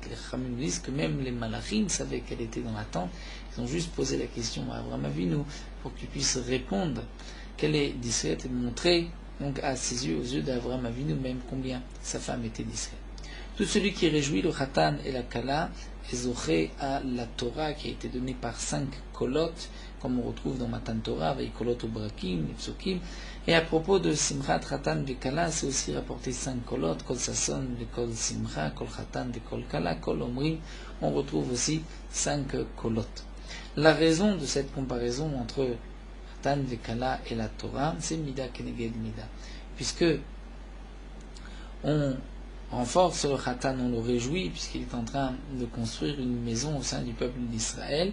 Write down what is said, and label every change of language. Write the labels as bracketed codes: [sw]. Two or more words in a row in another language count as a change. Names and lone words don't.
[fr] Les Chachamim disent que même les Malachim savaient qu'elle était dans la tente, ils ont juste posé la question à Avraham Avinu pour qu'il puisse répondre qu'elle est discrète et montrer donc à ses yeux, aux yeux d'Avraham Avinu même combien sa femme était discrète. Tout celui qui réjouit le Khatan et la Kala est zoché à la Torah qui a été donnée par 5 kolot, comme on retrouve dans [he] מתן תורה, [fr] avec kolot ou brakim, psukim. Et à propos de [he] שמחת חתן [fr] et Kala, c'est aussi rapporté 5 kolot, [he] קול ששון, קול שמחה, קול חתן, קול כלה, קול אומרים. [fr] On retrouve aussi 5 kolot. La raison de cette comparaison entre Khatan et Kala et la Torah, c'est [he] מידה כנגד מידה, [fr] puisque on renforce le Khatan, on le réjouit, puisqu'il est en train de construire une maison au sein du peuple d'Israël.